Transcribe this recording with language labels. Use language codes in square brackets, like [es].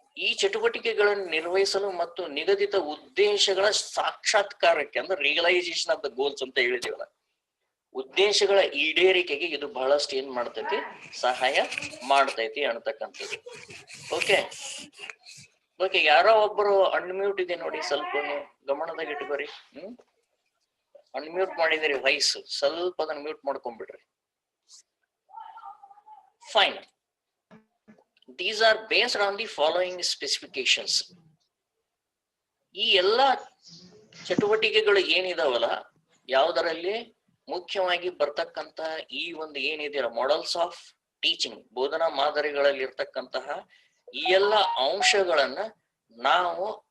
[kn] ಈ ಚಟುವಟಿಕೆಗಳನ್ನು ನಿರ್ವಹಿಸಲು ಮತ್ತು ನಿಗದಿತ ಉದ್ದೇಶಗಳ ಸಾಕ್ಷಾತ್ಕಾರಕ್ಕೆ, ಅಂದ್ರೆ [en] realisation of the goals [kn] ಅಂತ ಹೇಳಿದೀವಲ್ಲ, ಉದ್ದೇಶಗಳ ಈಡೇರಿಕೆಗೆ ಇದು ಬಹಳಷ್ಟು ಏನ್ ಮಾಡ್ತೈತಿ, ಸಹಾಯ ಮಾಡ್ತೈತಿ ಅನ್ನತಕ್ಕಂಥದ್ದು. ಓಕೆ ಓಕೆ, ಯಾರೋ ಒಬ್ಬರು ಅನ್ಮ್ಯೂಟ್ ಇದೆ ನೋಡಿ, ಸ್ವಲ್ಪ ಗಮನದಾಗ ಇಟ್ಕೋರಿ. ಅನ್ಮ್ಯೂಟ್ ಮಾಡಿದಿರಿ ವಾಯ್ಸ್, ಸ್ವಲ್ಪ ಅದನ್ನ mute ಮಾಡ್ಕೊಂಡ್ಬಿಡ್ರಿ. Fine. [en] These are based on the following specifications. [kn] ಈ ಎಲ್ಲ ಚಟುವಟಿಕೆಗಳು ಏನಿದಾವಲ್ಲ, ಯಾವುದರಲ್ಲಿ ಮುಖ್ಯವಾಗಿ ಬರ್ತಕ್ಕಂತ ಈ ಒಂದು ಏನಿದೆಯಲ್ಲ, ಮಾಡೆಲ್ಸ್ ಆಫ್ ಟೀಚಿಂಗ್, ಬೋಧನಾ ಮಾದರಿಗಳಲ್ಲಿ ಇರ್ತಕ್ಕಂತಹ ಈ ಎಲ್ಲ ಅಂಶಗಳನ್ನ ನಾವು